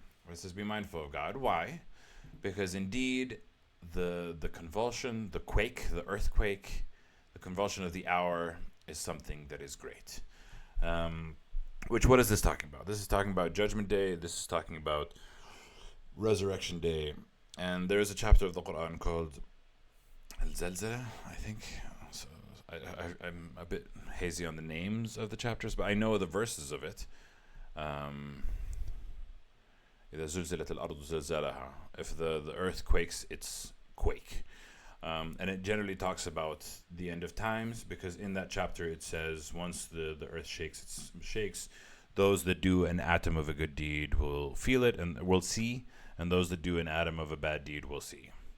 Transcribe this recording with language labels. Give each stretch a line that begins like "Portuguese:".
English: Where it says, be mindful of God. Why? Because indeed, the convulsion, the quake, the earthquake, the convulsion of the hour is something that is great. Which, what is this talking about? This is talking about Judgment Day. This is talking about Resurrection Day. And there is a chapter of the Quran called Al-Zalzala, I think. So I'm a bit hazy on the names of the chapters, but I know the verses of it.
Arabic: إذا زلزلت الأرض زلزالها.
English: If the earth quakes, it's quake. And it generally talks about the end of times because in that chapter it says once the earth shakes, those that do an atom of a good deed will feel it and will see, and those that do an atom of a bad deed will see.